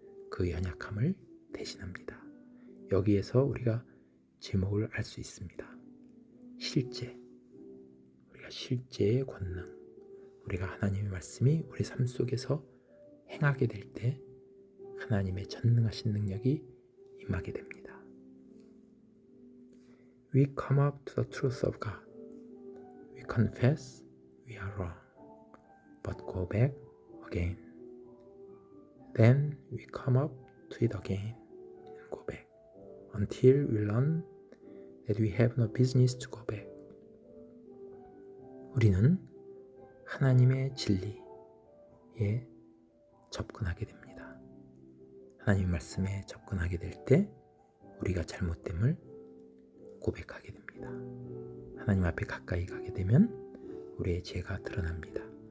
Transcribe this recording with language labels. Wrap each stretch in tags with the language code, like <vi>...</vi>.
<ko>그 연약함을 대신합니다. 여기에서 우리가 제목을 알 수 있습니다. 실제, 우리가 실제의 권능, 우리가 하나님의 말씀이 우리 삶 속에서 행하게 될 때 하나님의 전능하신 능력이 임하게 됩니다.</ko> <en>We come up to the truth of God. We confess we are wrong, but go back again. Then we come up to it again and go back until we learn that we have no business to go back.</en> <ko>우리는 하나님의 진리에 접근하게 됩니다. 하나님 말씀에 접근하게 될 때 우리가 잘못됨을 고백하게 됩니다. 하나님 앞에 가까이 가게 되면 우리의 죄가 드러납니다.</ko>